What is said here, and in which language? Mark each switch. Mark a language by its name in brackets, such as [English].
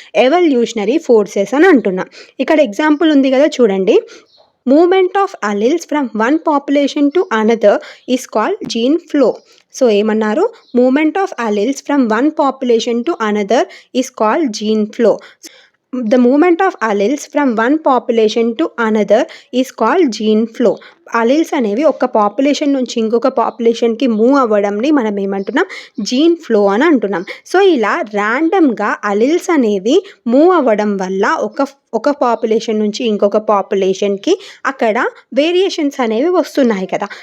[Telugu] Evolutionary forces అని అంటున్నాం. ఇక్కడ ఎగ్జాంపుల్ ఉంది కదా చూడండి. [English] Movement of alleles from one population to another is called gene flow. [Telugu] So ఏమన్నారు? [English] Movement of alleles from one population to another is called gene flow. the movement of alleles from one population to another is called gene flow. [Telugu] Alleles అనేవి ఒక population నుంచి ఇంకొక పాపులేషన్కి move అవ్వడంని మనం ఏమంటున్నాం, gene flow అని అంటున్నాం. So ఇలా ర్యాండమ్గా అలీల్స్ అనేవి మూవ్ అవ్వడం వల్ల ఒక పాపులేషన్ నుంచి ఇంకొక పాపులేషన్కి అక్కడ వేరియేషన్స్ అనేవి వస్తున్నాయి కదా.